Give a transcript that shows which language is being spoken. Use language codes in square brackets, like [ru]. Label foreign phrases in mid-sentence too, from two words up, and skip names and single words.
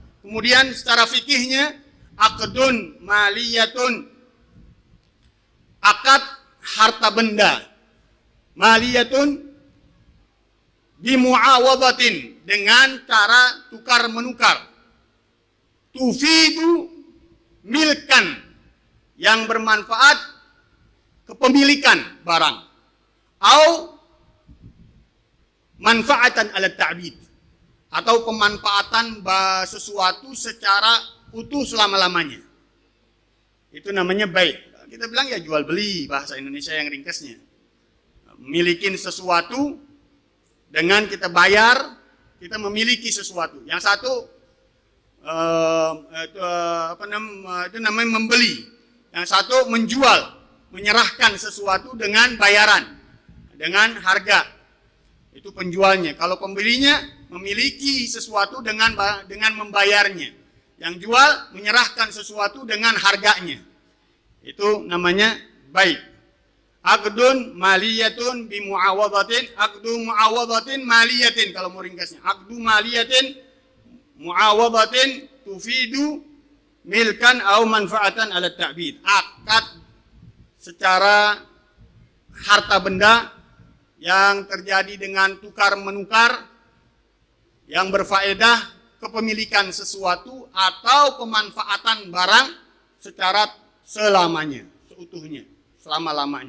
[id] Kemudian secara fikihnya [ar] عقد مالية, [id] akad harta benda, maliyatun bimuawadatin, dengan cara tukar menukar, [ar] تفيد ملكا, [id] yang bermanfaat kepemilikan barang, [ar] أو منفعة على التأبيد, [id] atau pemanfaatan sesuatu secara utuh selama-lamanya. Itu namanya baik. Kita bilang ya jual beli, bahasa Indonesia yang ringkasnya. Milikin sesuatu dengan kita bayar, kita memiliki sesuatu. Yang satu itu namanya membeli. Yang satu menjual, menyerahkan sesuatu dengan bayaran, dengan harga. Itu penjualnya. Kalau pembelinya memiliki sesuatu dengan membayarnya. Yang jual menyerahkan sesuatu dengan harganya. Itu namanya baik. [ar] عقد مالية بمعاوضة، عقد معاوضة مالية [id] kalau mau ringkasnya. [ar] عقد مالية معاوضة تفيد ملكا أو منفعة على التأبيد. [id] Akad secara harta benda yang terjadi dengan tukar menukar yang berfaedah kepemilikan sesuatu atau pemanfaatan barang secara selamanya, seutuhnya, selama-lamanya.